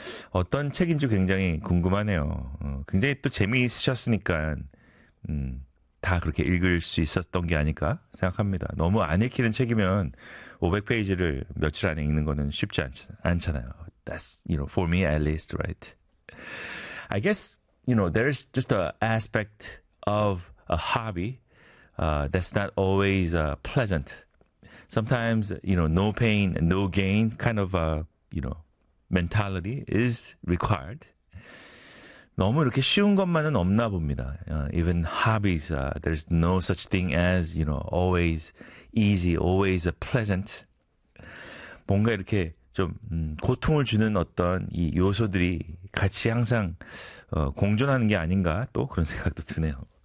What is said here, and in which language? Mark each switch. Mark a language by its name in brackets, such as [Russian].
[Korean] 어떤 책인지 굉장히 궁금하네요. 굉장히 또 재미있으셨으니까 다 그렇게 읽을 수 있었던 게 아닐까 생각합니다. 너무 안 읽히는 책이면 500페이지를 며칠 안에 읽는 거는 쉽지 않잖아요. [English] That's, you know, for me at least, right? I guess, you know, there's just an aspect of a hobby that's not always pleasant. Sometimes, you know, no pain, no gain kind of, you know, mentality is required. [Korean] 너무 이렇게 쉬운 것만은 없나 봅니다. [English] Even hobbies, there's no such thing as, you know, always easy, always pleasant. [Korean] 뭔가 이렇게 좀 고통을 주는 어떤 이 요소들이 같이 항상 공존하는 게 아닌가 또 그런 생각도 드네요.